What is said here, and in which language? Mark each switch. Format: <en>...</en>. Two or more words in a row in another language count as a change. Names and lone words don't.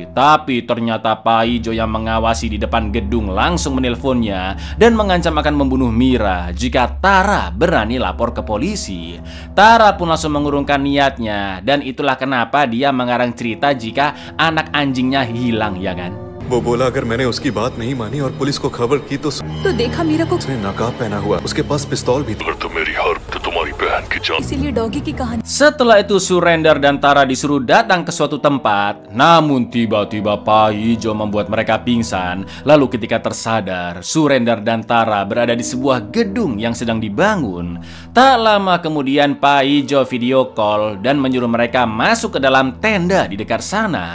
<id>Tapi ternyata Paijo yang mengawasi di depan gedung langsung menelponnya dan mengancam akan membunuh Mira jika Tara berani lapor ke polisi. Tara pun langsung mengurungkan niatnya, dan itulah kenapa dia mengarang cerita jika anak anjingnya hilang, ya kan?</id> <hi>वो बोला अगर मैंने उसकी बात नहीं मानी और पुलिस को खबर की तो देखा मीरा को उसने नकाब पहना हुआ, उसके पास पिस्तौल भी था। इसीलिए डॉगी की कहानी।</hi> <id>Setelah itu Surendar dan Tara disuruh datang ke suatu tempat. Namun tiba-tiba Paijo membuat mereka pingsan. Lalu ketika tersadar, Surendar dan Tara berada di sebuah gedung yang sedang dibangun. Tak lama kemudian Paijo</id> <en>video call</en> <id>dan menyuruh mereka masuk ke dalam tenda di dekat sana.</id>